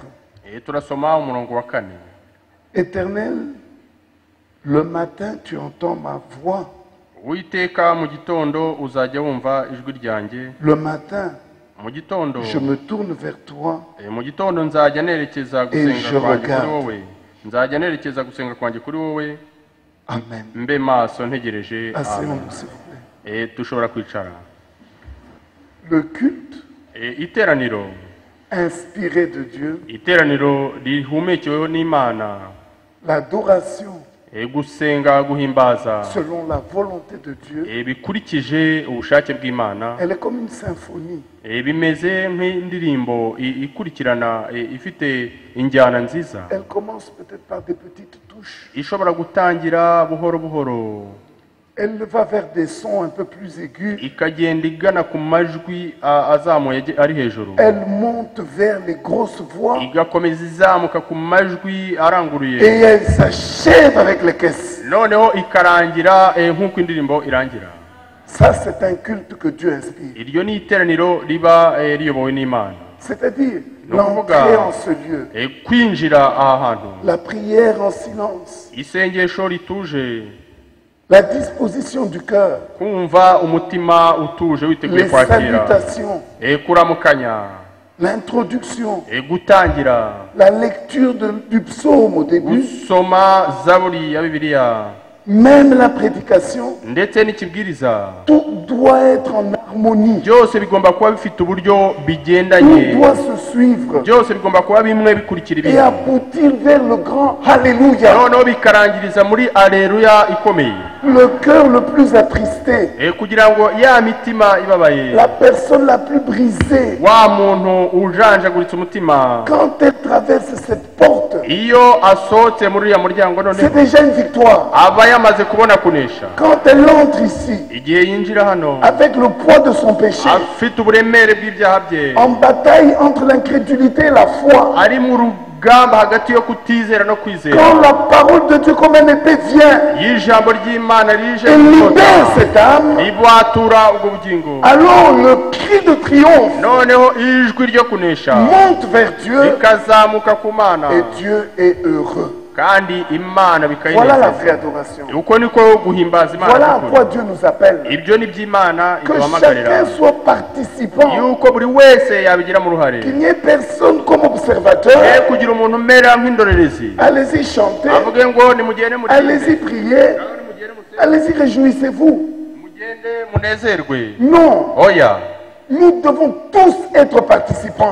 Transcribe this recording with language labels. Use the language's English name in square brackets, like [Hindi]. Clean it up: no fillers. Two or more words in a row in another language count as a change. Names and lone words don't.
[Kinyarwanda] turasoma umurongo wa 4. [French] Éternel, le matin tu entends ma voix. [Kinyarwanda] Uwiteka mu gitondo uzajya wumva ijwi ryanjye. [French] Le matin, [Kinyarwanda] mu gitondo [French] je me tourne vers toi [Kinyarwanda] mu gitondo nzajya nerekeza [French] et [Kinyarwanda] gusenga [French] je [Kinyarwanda] kwanjye kuri [French] regarde. [Kinyarwanda] wowe. nzajya nerekeza gusenga kwanjye kuri wowe. Amen. mbe maso ntegereje. [French] Asseyons-nous, s'il vous plaît. [Kinyarwanda] dushobora kwicara. [French] Le culte [Kinyarwanda] iteraniro [French] inspiré de Dieu [Kinyarwanda] iteraniro rihumekeweho n'Imana [French] L'adoration [Kinyarwanda] gusenga guhimbaza [French] selon la volonté de Dieu, [Kinyarwanda] bikurikije ubushake bw'Imana [French] elle est comme une symphonie. [Kinyarwanda] bimeze nk'indirimbo ikurikirana ifite injyana nziza [French] Elle commence peut-être par des petites touches. [Kinyarwanda] ishobora gutangira buhoro buhoro [French] Elle va vers des sons un peu plus aigus. [Kinyarwanda] ikagenda igana ku majwi azamuye ari hejuru [French] Elle monte vers les grosses voix. [Kinyarwanda] igakomeza izamuka ku majwi aranguruye [French] Et elle s'achève avec les caisses. [Kinyarwanda] noneho ikarangira nk'uko indirimbo irangira. [French] Ça, c'est un culte que Dieu inspire. [Kinyarwanda] iryo ni iteraniro riba riyobowe n'Imana, [French] C'est-à-dire Non, l'entrée regarde. en ce lieu, [Kinyarwanda] kwinjira aha hantu, [French] la prière en silence, [Kinyarwanda] isengesho rituje, [French] la disposition du cœur, [Kinyarwanda] kumva umutima utuje witeguye [French] les [Kinyarwanda] kwakira, [French] salutations, [Kinyarwanda] kuramukanya, [French] l'introduction, [Kinyarwanda] gutangira, [French] la lecture du psaume au début, [Kinyarwanda] gusoma zaburi ya Bibiliya, [French] même la prédication, [Kinyarwanda] ndetse n'ikibwiriza, [French] tout doit être en harmonie. [Kinyarwanda] byose bigomba kuba bifite uburyo [French] Tout [Kinyarwanda] bigendanye, [French] doit se suivre [Kinyarwanda] byose bigomba kuba bimwe bikurikira [French] et [Kinyarwanda] ibindi, [French] aboutir vers le grand Alléluia. [Kinyarwanda] noneho bikarangiriza muri aleluya ikomeye, [French] Le cœur le plus attristé, [Kinyarwanda] kugira ngo ya mitima ibabaye, [French] la personne la plus brisée, [Kinyarwanda] wa muntu ujanjaguritse umutima, [French] quand elle traverse cette porte, [Kinyarwanda] iyo asohotse muri uriya muryango [French] c'est [Kinyarwanda] noneho [French] déjà une victoire. [Kinyarwanda] aba yamaze kubona kunesha. [French] Quand elle entre ici, [Kinyarwanda] igihe yinjira hano [French] avec le poids de son péché, [Kinyarwanda] afite uburemere bw'ibyaha bye, [French] en bataille entre l'incrédulité et la foi, [Kinyarwanda] ari mu rugamba hagati yo kutizera no kwizera, [French] quand la parole de Dieu comme un épée vient [Kinyarwanda] y'ijambo ry'Imana rije [French] et libère [Kinyarwanda] gukota, [French] cette âme, [Kinyarwanda] ribwatura ubwo bugingo, [French] alors le cri de triomphe [Kinyarwanda] noneho ijwi ryo kunesha [French] monte vers Dieu [Kinyarwanda] rikazamuka ku Mana, [French] et Dieu est heureux. [Kinyarwanda] kandi Imana [French] Voilà la vraie [Kinyarwanda] bikayinezeza. [French] adoration. [Kinyarwanda] Uko niko guhimbaza Imana [French] Voilà à [Kinyarwanda] k'ukuri. [French] quoi Dieu nous appelle. [Kinyarwanda] Ibyo ni by'Imana [French] Que [Kinyarwanda] iduhamagarira, [French] chacun soit participant, [Kinyarwanda] yuko buri wese yabigiramo uruhare, [French] qu'il n'y ait personne comme observateur. [Kinyarwanda] kugira umuntu umera nk'indorerezi, [French] Allez-y chanter, [Kinyarwanda] avuge ngo nimugende [French] allez-y [Kinyarwanda] muririmbe, [French] prier, allez-y réjouissez-vous. [Kinyarwanda] mugende munezerwe. [French] Non, [Kinyarwanda] Oya, [French] nous devons tous être participants.